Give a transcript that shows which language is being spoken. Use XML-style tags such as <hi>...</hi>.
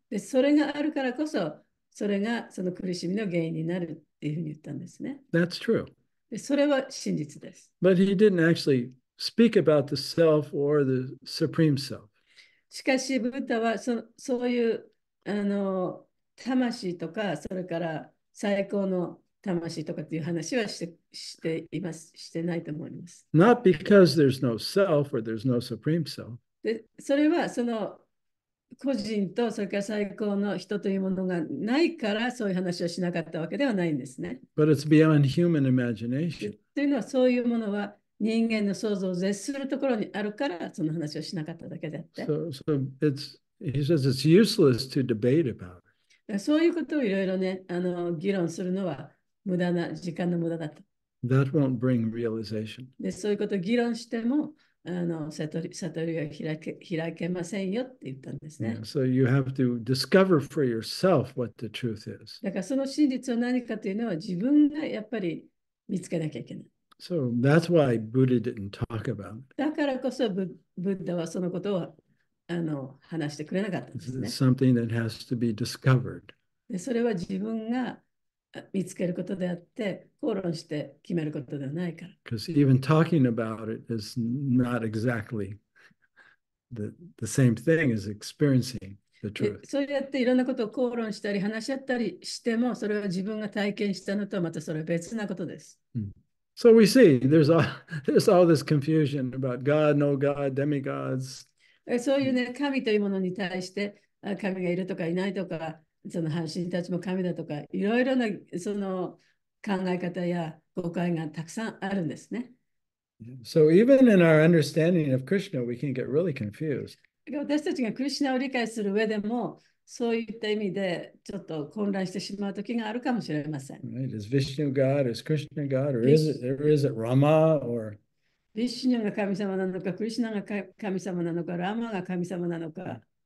<ja>で、それがあるからこそ、それがその苦しみの原因になるっていうふうに言ったんですね。</ja> <en>That's true.</en> <ja>で、それは真実です。</ja> <en>But he didn't actually speak about the self or the supreme self.</en> <ja>しかし、ブッダはそういう魂とか、それから最高の魂とかっていう話はしてないと思います。</ja> <en>Not because there's no self or there's no supreme self.</en> <ja>で、それはその個人とそれから最高の人というものがないからそういう話をしなかったわけではないんですね。</ja> <en>But it's beyond human imagination.</en> <ja>というのはそういうものは人間の想像を絶するところにあるからその話をしなかっただけであって。</ja> <en>So he says it's useless to debate about it.</en> <ja>そういうことをいろいろね、議論するのは無駄な時間の無駄だと。</ja> <en>That won't bring realization.</en> <ja>で、そういうことを議論しても悟りが開けませんよって言ったんですね。</ja> <en>Yeah, so you have to discover for yourself what the truth is.</en> <ja>だからその真実は何かというのは自分がやっぱり見つけなきゃいけない。</ja> <en>So that's why Buddha didn't talk about it.</en> <ja>だからこそブッダはそのことを話してくれなかったんですね。</ja> <en>It's something that has to be discovered.</en> <ja>で、それは自分が見つけることであって、口論して決めることではないから。</ja> <en>Because even talking about it is not exactly the same thing as experiencing the truth.</en> <ja>そうやっていろんなことを口論したり話し合ったりしても、それは自分が体験したのとはまたそれは別なことです。</ja> <en>So we see there's all this confusion about God, no God, demigods.</en> <ja>そういうね、神というものに対して神がいるとかいないとか、その半身たちも神だとか、いろいろなその考え方や誤解がたくさんあるんですね。</ja> <en>So even in our understanding of Krishna, we can get really confused.</en> <ja>私たちがクリシュナを理解する上でも、そういった意味でちょっと混乱してしまう時があるかもしれません。</ja> <en>Right? Is Vishnu God? Is Krishna God? Or is it Rama? Or</en> <ja>ビシュヌが神様なのか、クリシュナが神様なのか、ラマが神様なのか。</ja>